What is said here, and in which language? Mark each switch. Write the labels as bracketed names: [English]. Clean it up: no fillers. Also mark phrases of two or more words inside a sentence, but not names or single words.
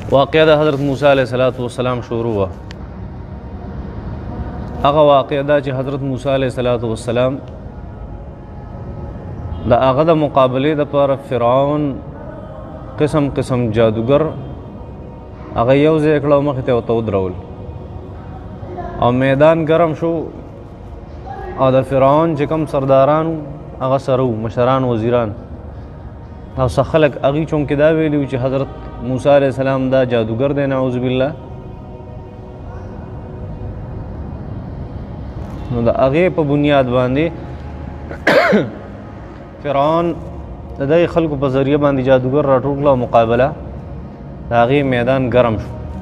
[Urdu] واقعہ دا حضرت موسیٰ علیہ السلام شروع ہوا. [Pashto] هغه واقعہ دا چې حضرت موسیٰ علیہ السلام دا هغه د مقابلې دپاره فرعون قسم قسم جادوګر هغه یو ځای کړه او مخې ته ورته ودرول او میدان ګرم شو او د فرعون چې کوم سرداران هغه سره وو، مشران وزیران او څه خلک هغوی چونکې دا ویلي وو چې حضرت موسیٰ علیہ السلام دا جادوګر دی، [Arabic] نعوذ بالله. [Pashto] نو د هغې په بنیاد باندې فرعون د دغې خلکو په ذریعه باندې جادوګر راټول کړه او مقابله د هغې میدان ګرم شو.